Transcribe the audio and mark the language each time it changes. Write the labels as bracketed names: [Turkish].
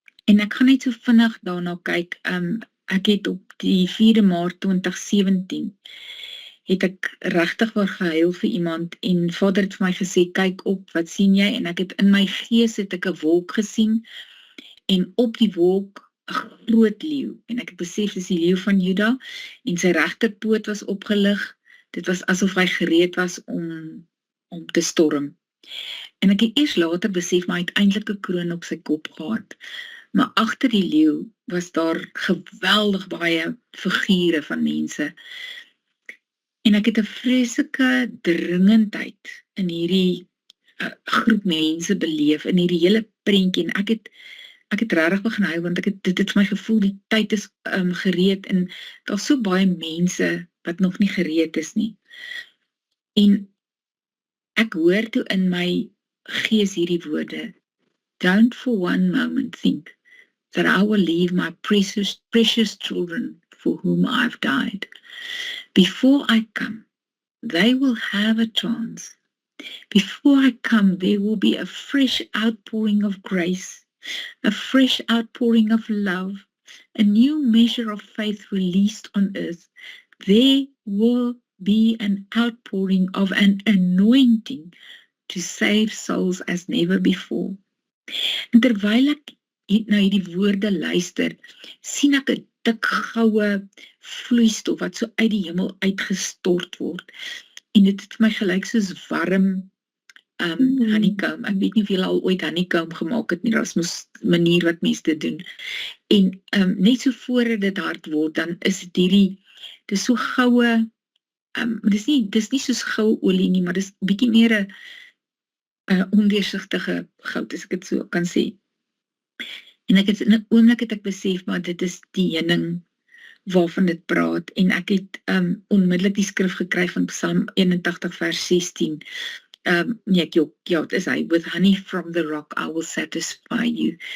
[Afrikaans] En ek gaan net so vinnig daarna kyk. Ek het op die 4 Maart 2017, het ek regtig waar gehuil vir iemand, en Vader het vir my gesê, kyk op, wat sien jy? En ek het in my gees het ek 'n wolk gesien, en op die wolk 'n groot leeu, en ek het besef, dis die leeu van Juda, en sy regterpoot was opgelig. Dit was asof hy gereed was om te storm. En ek het eers later besef, maar hy het eintlik 'n kroon op sy kop gehad. Maar agter die leeu was daar geweldig baie figure van mense. En ek het 'n vreeslike dringendheid in hierdie groep mense beleef, in hierdie hele prentjie, en ek het regtig begin hou, want dit het vir my gevoel, die tyd is gereed, en daar's so baie mense wat nog nie gereed is nie. En ek hoor toe in my gees hierdie woorde, [English] don't for one moment think that I will leave my precious children for whom I've died. Before I come, they will have a chance. Before I come, there will be a fresh outpouring of grace, a fresh outpouring of love, a new measure of faith released on earth. There will be an outpouring of an anointing to save souls as never before. [Afrikaans] En terwyl ek na hierdie woorde luister, sien ek 'n dik goue vloeistof wat so uit die hemel uitgestort word. En dit het vir my gelyk soos warm honeycomb. Ek weet nie of julle al ooit honeycomb gemaak het nie, daar's mos 'n manier wat mense dit doen. En net so voordat dit hard word, dan is dit dis so goue, dis nie soos goue olie nie, maar dis bietjie meer 'n ondeursigtige goud, as ek dit so kan sê. En in 'n oomblik het ek besef, maar dit is die heuning waarvan dit praat, en ek het onmiddellik die skrif gekry van Psalm 81 vers 16. Het is hy, [English] with honey from the rock I will satisfy you.